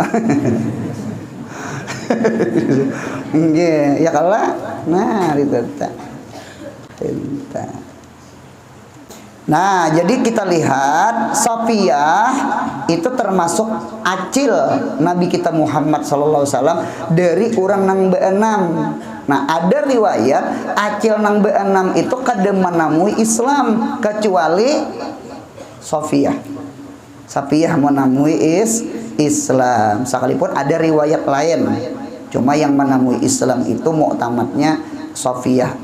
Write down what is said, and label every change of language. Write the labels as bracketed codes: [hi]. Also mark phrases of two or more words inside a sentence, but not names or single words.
[bjn] Nggih, ya kalah. Nah, dinta. Nah, jadi kita lihat Safiyah itu termasuk Acil Nabi kita Muhammad [ar] صلى الله عليه وسلم [bjn] dari orang nang be-6. Nah, ada riwayat Acil nang be-6 itu kada menamui Islam kecuali Safiyah. Safiyah menamui Islam. Sekalipun ada riwayat lain. Cuma yang menamui Islam itu muktamadnya Safiyah.